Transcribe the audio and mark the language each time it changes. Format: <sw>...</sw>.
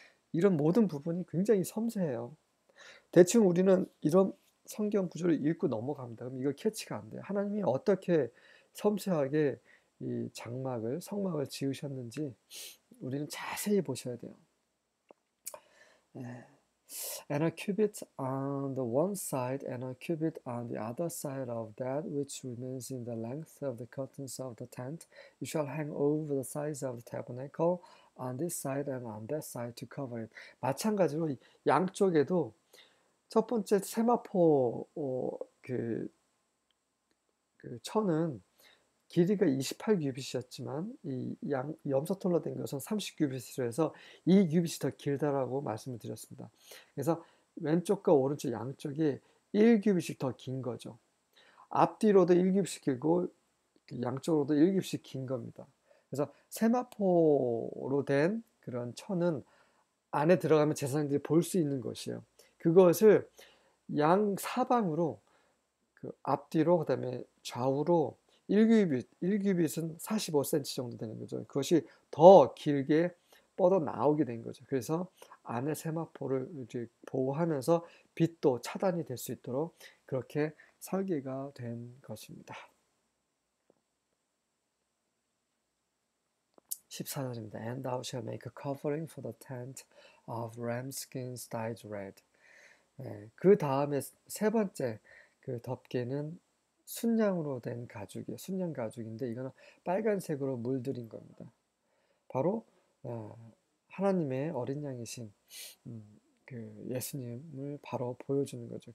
<ko>이런 모든 부분이 굉장히 섬세해요. 대충 우리는 이런 성경 구절을 읽고 넘어갑니다. 그럼 이거 캐치가 안 돼요. 하나님이 어떻게 섬세하게 이 장막을, 성막을 지으셨는지 우리는 자세히 보셔야 돼요.</ko> <en>And a cubit on the one side and a cubit on the other side of that which remains in the length of the curtains of the tent, you shall hang over the sides of the tabernacle on this side and on that side to cover it.</en> <ko>마찬가지로 양쪽에도 첫 번째 세마포 그 천은 길이가 28규빗이었지만 이 염소털로 된 것은 30규빗으로 해서 이 규빗이 더 길다라고 말씀을 드렸습니다. 그래서 왼쪽과 오른쪽 양쪽이 1규빗이 더 긴 거죠. 앞뒤로도 1규빗이 길고 양쪽으로도 1규빗이 긴 겁니다. 그래서 세마포로 된 그런 천은 안에 들어가면 제사장들이 볼 수 있는 것이에요. 그것을 양 사방으로 그 앞뒤로 그다음에 좌우로 1규빗은 45cm 정도 되는 거죠. 그것이 더 길게 뻗어 나오게 된 거죠. 그래서 안에 세마포를 이렇게 보호하면서 빛도 차단이 될 수 있도록 그렇게 설계가 된 것입니다. 14절입니다.</ko> <en>And thou shalt make a covering for the tent of ram skins dyed red.</en> <ko>예, 그 다음에 세 번째 그 덮개는 순양으로 된 가죽이에요. 순양 가죽인데 이거는 빨간색으로 물들인 겁니다. 바로 하나님의 어린 양이신 그 예수님을 바로 보여주는 거죠.</ko>